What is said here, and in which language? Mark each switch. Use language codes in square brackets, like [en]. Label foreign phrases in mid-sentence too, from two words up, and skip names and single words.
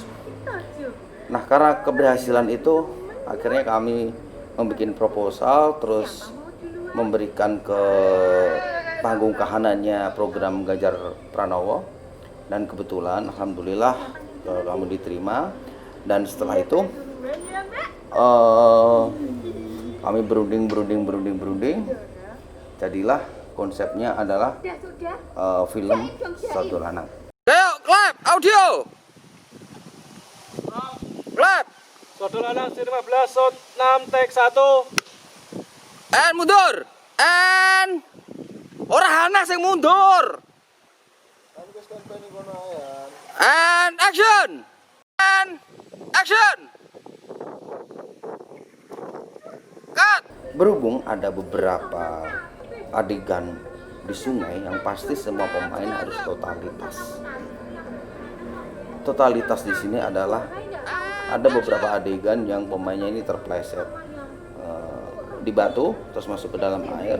[id] Nah, karena keberhasilan itu akhirnya kami membuat proposal, terus memberikan ke panggung kahanannya program Ganjar Pranowo, dan kebetulan alhamdulillah kami diterima. Dan setelah itu kami berunding, jadilah konsepnya adalah film Soto Lanang. [en] Ayo, clap, audio. Clap. Soto Lanang 15 shot 6 take 1. [jv] And mundur. And ora ana sing mundur. [en] And action. And action. Cut. [id] Berhubung ada beberapa adegan di sungai yang pasti semua pemain harus totalitas. Totalitas di sini adalah ada beberapa adegan yang pemainnya ini terpleset di batu terus masuk ke dalam air.